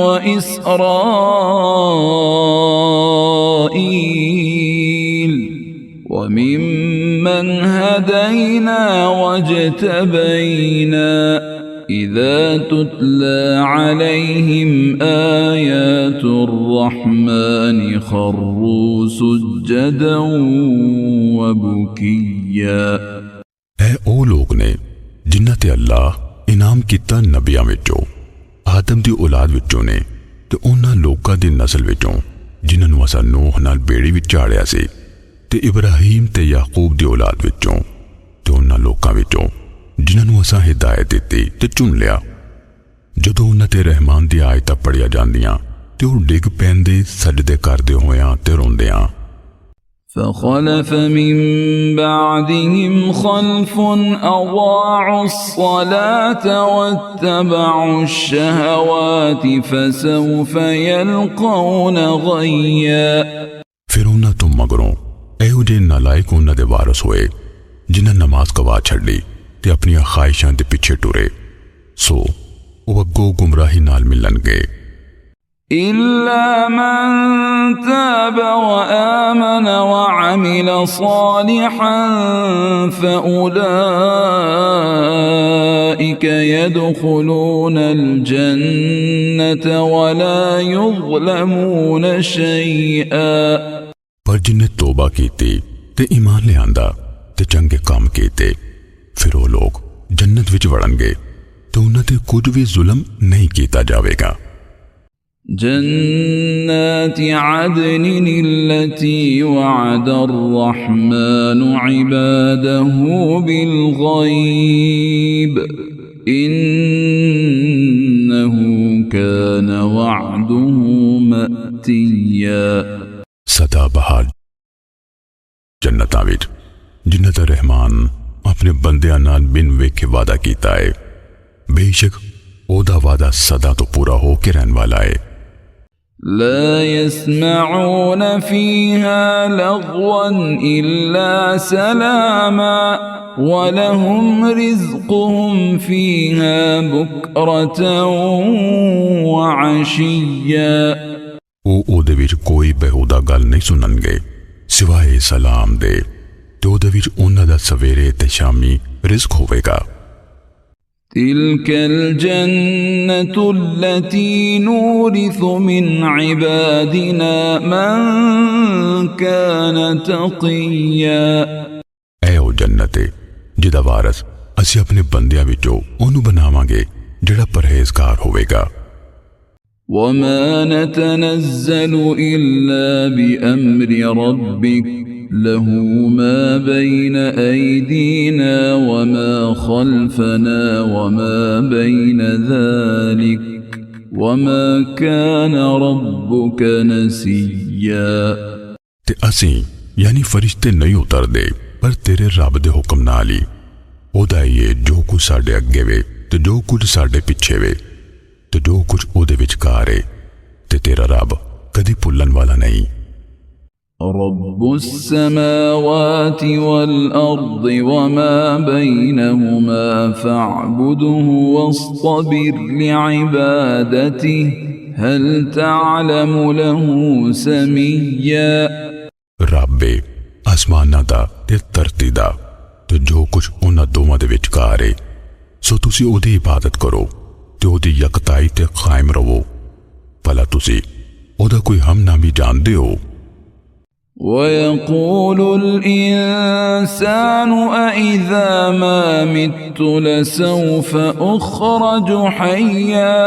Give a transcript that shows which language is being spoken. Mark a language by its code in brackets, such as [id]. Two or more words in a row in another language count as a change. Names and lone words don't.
[ar] وإسرائيل وممن هدينا واجتبينا إذا تتلى عليهم آيات الرحمن خروا سجدا وبكيا [pa] ਇਹ ਉਹ ਲੋਕ ਨੇ ਜਿਨ੍ਹਾਂ ਤੇ ਅੱਲਾਹ ਇਨਾਮ ਕੀਤਾ ਨਬੀਆਂ ਵਿੱਚੋਂ, ਆਦਮ ਦੀ ਔਲਾਦ ਵਿੱਚੋਂ ਨੇ ਤੇ ਉਹਨਾਂ ਲੋਕਾਂ ਦੀ ਨਸਲ ਵਿੱਚੋਂ ਜਿਨ੍ਹਾਂ ਨੂੰ ਅਸਾਂ ਨੂਹ ਨਾਲ ਬੇੜੀ ਵਿੱਚ ਝਾੜਿਆ ਸੀ, ਤੇ ਇਬਰਾਹੀਮ ਤੇ ਯਾਕੂਬ ਦੀ ਔਲਾਦ ਵਿੱਚੋਂ ਤੇ ਉਹਨਾਂ ਲੋਕਾਂ ਵਿੱਚੋਂ ਜਿਨ੍ਹਾਂ ਨੂੰ ਅਸਾਂ ਹਿਦਾਇਤ ਦਿੱਤੀ ਤੇ ਚੁਣ ਲਿਆ। ਜਦੋਂ ਉਹਨਾਂ ਤੇ ਰਹਿਮਾਨ ਦੀ ਆਇਤਾਂ ਪੜ੍ਹੀਆਂ ਜਾਂਦੀਆਂ ਤੇ ਉਹ ਡਿੱਗ ਪੈਂਦੇ ਸਜਦੇ ਕਰਦੇ ਹੋਇਆਂ ਤੇ ਰੋਂਦਿਆਂ। [ar] فخلف من بعدهم خلف أضاعوا الصلاة واتبعوا الشهوات فسوف يلقون غيا [pa] ਫਿਰ ਉਹਨਾਂ ਤੋਂ ਮਗਰੋਂ ਇਹੋ ਜਿਹੇ ਨਾਲਾਇਕ ਉਹਨਾਂ ਦੇ ਵਾਰਸ ਹੋਏ ਜਿਨ੍ਹਾਂ ਨਮਾਜ਼ ਗਵਾ ਛੱਡੀ ਤੇ ਆਪਣੀਆਂ ਖਾਹਿਸ਼ਾਂ ਦੇ ਪਿੱਛੇ ਟੁਰੇ, ਸੋ ਉਹ ਅੱਗੋਂ ਗੁੰਮਰਾਹੀ ਨਾਲ ਮਿਲਣਗੇ। [ar] إلا من تاب وآمن وعمل صالحا فأولئك يدخلون الجنة ولا يظلمون شيئا [pa] ਪਰ ਜਿਨ੍ਹਾਂ ਤੌਬਾ ਕੀਤੀ ਤੇ ਈਮਾਨ ਲੈ ਆਂਦਾ ਤੇ ਚੰਗੇ ਕੰਮ ਕੀਤੇ ਫਿਰ ਉਹ ਲੋਕ ਜੰਨਤ ਵਿੱਚ ਵੜਨਗੇ ਤੇ ਉਹਨਾਂ ਤੇ ਕੁਝ ਵੀ ਜ਼ੁਲਮ ਨਹੀਂ ਕੀਤਾ ਜਾਵੇਗਾ। [ar] جنات عدن التي وعد الرحمن عباده بالغيب إنه كان وعده مأتيا [pa] ਸਦਾ ਬਹਾਰ ਜੰਨਤਾਂ ਵਿੱਚ ਜਿਨ੍ਹਾਂ ਦਾ ਰਹਿਮਾਨ ਆਪਣੇ ਬੰਦਿਆਂ ਨਾਲ ਬਿਨ ਵੇਖੇ ਵਾਅਦਾ ਕੀਤਾ ਹੈ ਬੇਸ਼ੱਕ ਓਦਾ ਵਾਅਦਾ ਸਦਾ ਤੋ ਪੂਰਾ ਹੋ ਕੇ ਰਹਿਣ ਵਾਲਾ ਹੈ। [ar] لا يسمعون فيها لغوا إلا سلاما ولهم رزقهم فيها بكرة وعشيا [pa] ਉਹ ਉਹਦੇ ਵਿੱਚ ਕੋਈ ਬੇਹੂਦਾ ਗੱਲ ਨਹੀਂ ਸੁਣਨਗੇ ਸਿਵਾਏ ਸਲਾਮ ਦੇ ਤੇ ਉਹਦੇ ਵਿੱਚ ਉਹਨਾਂ ਦਾ ਸਵੇਰੇ ਤੇ ਸ਼ਾਮੀ ਰਿਜ਼ਕ ਹੋਵੇਗਾ। [ar] تلك الجنة التي نورث من عبادنا من كان تقيا [pa] ਐ ਉਹ ਜੰਨਤ ਹੈ ਜਿਹਦਾ ਵਾਰਸ ਅਸੀਂ ਆਪਣੇ ਬੰਦਿਆਂ ਵਿੱਚੋਂ ਉਹਨੂੰ ਬਣਾਵਾਂਗੇ ਜਿਹੜਾ ਪਰਹੇਜ਼ਗਾਰ ਹੋਵੇਗਾ। [ar] وما نتنزل إلا بأمر ربك له ما بين أيدينا وما خلفنا وما بين ذلك وما كان ربك نسيا [pa] ਤੇ ਅਸੀਂ ਯਾਨੀ ਫਰਿਸ਼ਤੇ ਨਹੀਂ ਉਤਰਦੇ ਪਰ ਤੇਰੇ ਰੱਬ ਦੇ ਹੁਕਮ ਨਾਲ ਹੀ ਉਹਦਾ ਹੀ ਹੈ ਜੋ ਕੁਝ ਸਾਡੇ ਅੱਗੇ ਵੇ ਤੇ ਜੋ ਕੁਝ ਸਾਡੇ ਪਿੱਛੇ ਵੇ ਤੇ ਜੋ ਕੁਝ ਉਹਦੇ ਵਿਚਕਾਰ ਹੈ ਤੇ ਤੇਰਾ ਰੱਬ ਕਦੀ ਭੁੱਲਣ ਵਾਲਾ ਨਹੀਂ। [ar] رب السماوات والأرض وما بينهما فاعبده واصطبر لعبادته هل تعلم له سميا [pa] ਰੱਬ ਆਸਮਾਨਾਂ ਦਾ ਤੇ ਧਰਤੀ ਦਾ ਤੇ ਜੋ ਕੁਝ ਉਹਨਾਂ ਦੋਵਾਂ ਦੇ ਵਿਚਕਾਰ ਹੈ ਸੋ ਤੁਸੀਂ ਉਹਦੀ ਇਬਾਦਤ ਕਰੋ ਤੇ ਉਹਦੀ ਯਕਤਾਈ ਤੇ ਕਾਇਮ ਰਹੋ ਭਲਾ ਤੁਸੀਂ ਉਹਦਾ ਕੋਈ ਹਮਨਾਮੀ ਜਾਣਦੇ ਹੋ। [ar] ويقول الإنسان أإذا ما مت لسوف أخرج حيا